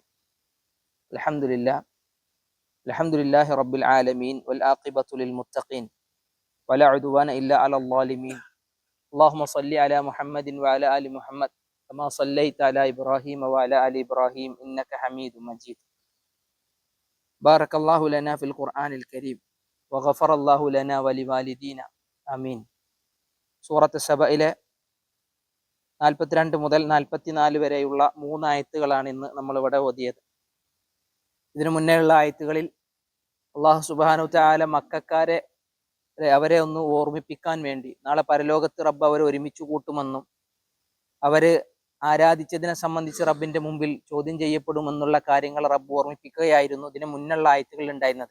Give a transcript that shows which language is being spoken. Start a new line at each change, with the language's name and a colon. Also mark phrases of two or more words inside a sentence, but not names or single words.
Arabic: الحمد لله رب العالمين والعاقبة للمتقين ولا عدوان إلا على الظالمين. اللهم صل على محمد وعلى آل محمد كما صليت على إبراهيم وعلى آل إبراهيم إنك حميد مجيد. بارك الله لنا في القرآن الكريم وغفر الله لنا ولوالدينا آمين.
Malayalam: സൂറത്ത് സബയിലെ 42 മുതൽ 44 വരെയുള്ള 3 ആയത്തുകളാണ് ഇന്ന് നമ്മളിവിടെ ഓതിയത്. ഇതിനു മുന്നേയുള്ള ആയത്തുകളിൽ അള്ളാഹു
Arabic: سبحانه وتعالى
Malayalam: മക്കക്കാരെ അവരെ ഒന്ന് ഓർമ്മിപ്പിക്കാൻ വേണ്ടി നാളെ പരലോകത്ത് റബ്ബ് അവരെ ഒരുമിച്ച് കൂട്ടുമെന്നും അവര് ആരാധിച്ചതിനെ സംബന്ധിച്ച് റബ്ബിന്റെ മുമ്പിൽ ചോദ്യം ചെയ്യപ്പെടുമെന്നുള്ള കാര്യങ്ങൾ റബ്ബ് ഓർമ്മിപ്പിക്കുകയായിരുന്നു ഇതിന് മുന്നുള്ള ആയത്തുകളിൽ ഉണ്ടായിരുന്നത്.